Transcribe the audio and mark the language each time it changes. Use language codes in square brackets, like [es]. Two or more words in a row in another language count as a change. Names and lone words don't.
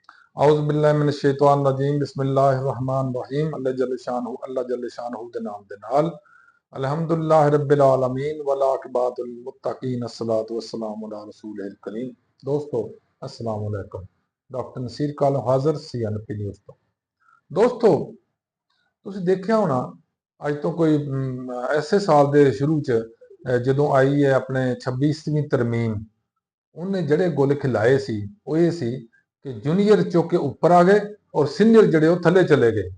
[ar] أعوذ بالله من الشيطان الرجيم بسم الله الرحمن الرحيم الله جل شأنه [pa] ਦੇ ਨਾਮ ਦੇ ਨਾਲ [ar] الحمد لله رب العالمين والعاقبة للمتقين الصلاة والسلام على رسوله الكريم. दोस्तों السلام عليكم. [pa] ਡਾਕਟਰ ਨਸੀਰ ਕਾਲ ਹਾਜ਼ਰ CNP ਨਿਊਜ਼ ਤੋਂ। ਦੋਸਤੋ ਤੁਸੀਂ ਦੇਖਿਆ ਹੋਣਾ ਅੱਜ ਤੋਂ ਕੋਈ ਐਸੇ ਸਾਲ ਦੇ ਸ਼ੁਰੂ ਚ ਜਦੋਂ ਆਈ ਹੈ ਆਪਣੇ 26ਵੀਂ ਤਰਮੀਮ, ਉਹਨੇ ਜਿਹੜੇ ਗੁੱਲ ਖਿਲਾਏ ਸੀ ਉਹ ਇਹ ਸੀ ਕਿ ਜੂਨੀਅਰ ਚੁੱਕ ਕੇ ਉੱਪਰ ਆ ਗਏ ਔਰ ਸੀਨੀਅਰ ਜਿਹੜੇ ਉਹ ਥੱਲੇ ਚਲੇ ਗਏ।